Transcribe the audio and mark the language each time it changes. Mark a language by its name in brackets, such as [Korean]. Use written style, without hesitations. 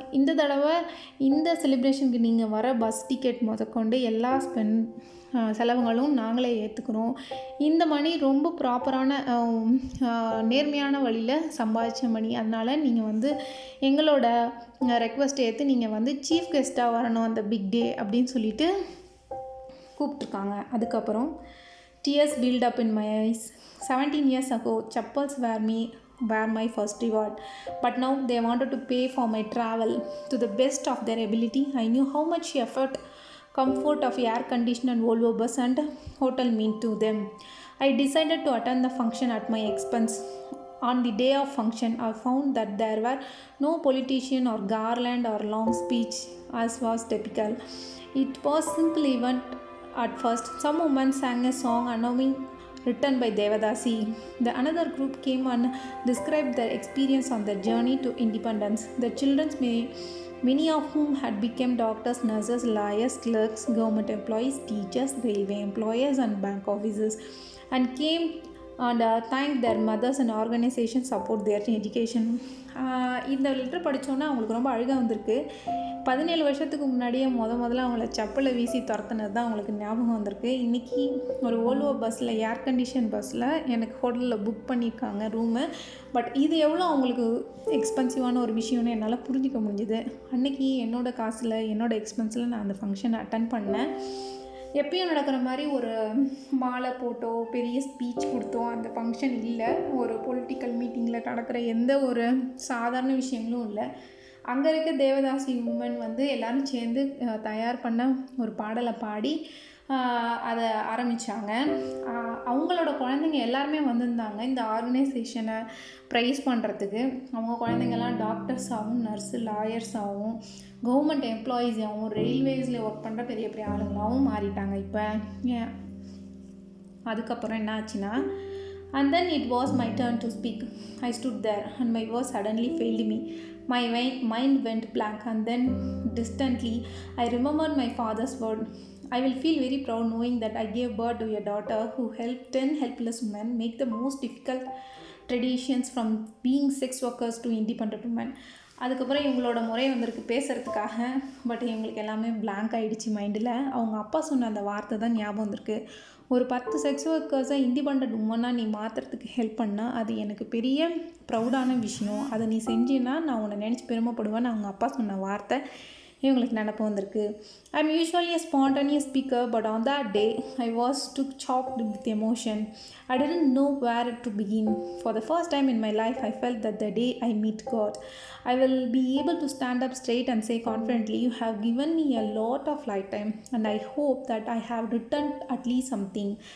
[Tamil] இந்த தடவை இந்த செலிப்ரேஷனுக்கு நீங்கள் வர பஸ் டிக்கெட் முதற்கொண்டு எல்லா செலவுகளும் நாங்களே ஏற்றுக்கிறோம். இந்த மணி ரொம்ப ப்ராப்பரான நேர்மையான வழியில் சம்பாதிச்ச மணி, அதனால் நீங்கள் வந்து எங்களோட ரெக்வஸ்ட் ஏற்று நீங்கள் வந்து சீஃப் கெஸ்ட்டாக வரணும் அந்த பிக் டே அப்படின்னு சொல்லிட்டு கூப்பிட்ருக்காங்க. அதுக்கப்புறம் [English] tears build up in my eyes. 17 years ago, chappals were my first reward. But now they wanted to pay for my travel to the best of their ability. I knew how much effort, comfort of air-conditioned Volvo bus and hotel mean to them. I decided to attend the function at my expense. On the day of function, I found that there were no politician or garland or long speech as was typical. It was simple event at first. Some women sang a song announcing written by Devadasi. The another group came and described their experience on their journey to independence. The children, many of whom had become doctors, nurses, lawyers, clerks, government employees, teachers, railway employees and bank officers, and came and thanked their mothers and organizations support their education. [Tamil] இந்த letter படித்தோன்னா அவங்களுக்கு ரொம்ப அழுகாக வந்திருக்கு. 17 வருஷத்துக்கு முன்னாடியே முதல்ல அவங்கள செப்பலை வீசி துரத்துனது தான் அவங்களுக்கு ஞாபகம் வந்திருக்கு. இன்றைக்கி ஒரு ஓல்வோ பஸ்ஸில் ஏர் கண்டிஷன் பஸ்ஸில் எனக்கு ஹோட்டலில் புக் பண்ணியிருக்காங்க ரூமு. பட் இது எவ்வளோ அவங்களுக்கு எக்ஸ்பென்சிவான ஒரு விஷயம்னு என்னால் புரிஞ்சிக்க முடிஞ்சுது. அன்றைக்கி என்னோடய காசில் என்னோடய எக்ஸ்பென்ஸில் நான் அந்த ஃபங்க்ஷனை அட்டன் பண்ணேன். எப்பயும் நடக்கிற மாதிரி ஒரு மாலை போட்டோ பெரிய ஸ்பீச் கொடுத்தோ அந்த ஃபங்க்ஷன் இல்லை. ஒரு பொலிட்டிக்கல் மீட்டிங்கில் நடக்கிற எந்த ஒரு சாதாரண விஷயங்களும் இல்லை. அங்கே இருக்க தேவதாசி உமன் வந்து எல்லோரும் சேர்ந்து தயார் பண்ண ஒரு பாடலை பாடி அதை ஆரம்பித்தாங்க. அவங்களோட குழந்தைங்க எல்லாருமே வந்திருந்தாங்க இந்த ஆர்கனைசேஷனை ப்ரைஸ் பண்ணுறதுக்கு. அவங்க குழந்தைங்கள்லாம் டாக்டர்ஸாகவும் நர்ஸு லாயர்ஸாகவும் கவர்மெண்ட் எம்ப்ளாயீஸாகவும் ரயில்வேஸில் ஒர்க் பண்ணுற பெரிய பெரிய ஆளுங்களாகவும் மாறிட்டாங்க இப்போ. அதுக்கப்புறம் என்ன ஆச்சுன்னா, [English] and then it was my turn to speak. I stood there and my voice suddenly failed me. My mind went blank, and then distantly I remembered my father's word. I will feel very proud knowing that I gave birth to a daughter who helped 10 helpless women make the most difficult traditions from being sex workers to independent women. [Tamil] அதுக்கப்புறம் இவங்களோட முறை வந்திருக்கு பேசுகிறதுக்காக. But இவங்களுக்கு எல்லாமே blank ஆகிடுச்சு மைண்டில். அவங்க அப்பா சொன்ன அந்த வார்த்தை தான் ஞாபகம் வந்திருக்கு. ஒரு 10 செக்ஸ் ஒர்க்கர்ஸை இண்டிபெண்ட் உமனாக நீ மாற்றுறதுக்கு ஹெல்ப் பண்ணால் அது எனக்கு பெரிய ப்ரௌடான விஷயம். அதை நீ செஞ்சின்னா நான் உன்னை நினச்சி பெருமைப்படுவேன்னு அவங்க அப்பா சொன்ன வார்த்தை இவங்களுக்கு நினப்பு வந்திருக்கு. [English] I'm usually a spontaneous speaker, but on that day I was too choked with emotion. I didn't know where to begin. For the first time in my life, I felt that the day I meet God, I will be able to stand up straight and say confidently, you have given me a lot of lifetime, and I hope that I have returned at least something.